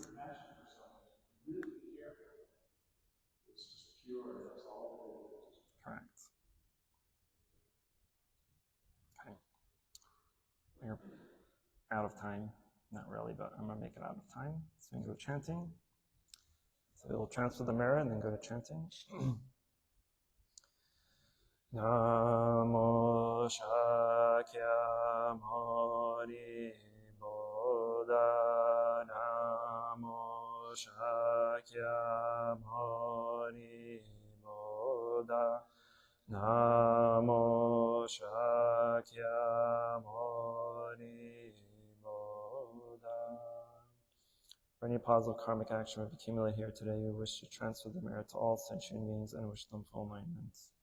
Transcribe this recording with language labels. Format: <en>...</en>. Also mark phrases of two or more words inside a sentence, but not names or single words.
<en>Correct. Okay. We're out of time. Not really, but I'm going to make it out of time. So we can go chanting. So we'll transfer the mirror and then go to chanting.</en> <sa>Namo Shakyamuni Buddha. Namo Shakyamuni Buddha. Namo Shakyamuni Buddha.</sa> <en>For any positive karmic action we've accumulated here today, we wish to transfer the merit to all sentient beings and wish them full enlightenment.</en>